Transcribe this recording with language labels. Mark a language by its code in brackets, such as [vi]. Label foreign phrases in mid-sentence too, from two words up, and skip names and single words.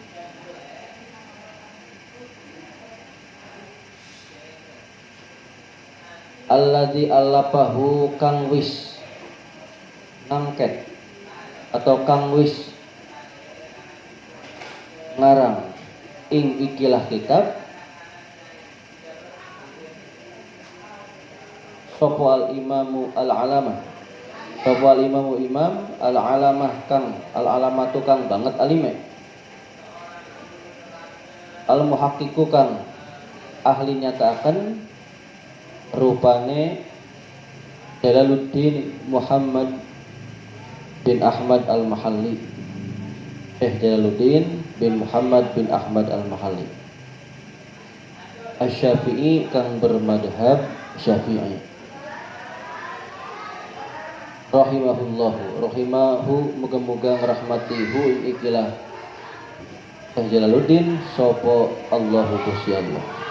[ar] الذي ألفه [jv] kang wis ngangket atau kang wis ngarang ing ikilah kitab sapa [ar] الإمام العلامة, [jv] sapa [ar] الإمام إمام العلامة [jv] kang al-alamatu kang banget alime, al-muhaqqiqu kang ahli nyataaken rupane Jalaluddin Muhammad bin Ahmad al-Mahalli, Jalaluddin bin Muhammad bin Ahmad al-Mahalli Asy-Syafi'i kang bermadhab Syafi'i rahimahullahu, rahimahu muga-muga ngrahmatihu ing ikilah Jalaluddin sapa Allahu Gusti Allah.